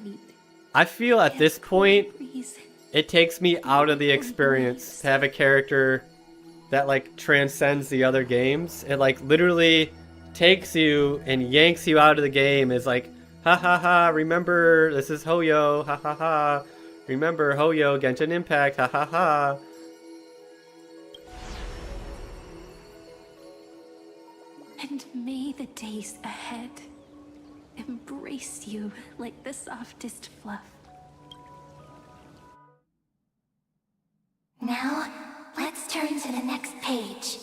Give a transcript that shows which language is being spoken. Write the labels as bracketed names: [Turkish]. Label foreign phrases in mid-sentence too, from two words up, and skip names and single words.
[English] I feel at this point, it takes me out of the experience to have a character that like transcends the other games. It like literally takes you and yanks you out of the game. Is like, ha ha ha, remember this is Hoyo, ha ha ha. Remember Hoyo, Genshin Impact, ha ha ha. And may the days ahead embrace you like the softest fluff. Now, let's turn to the next page.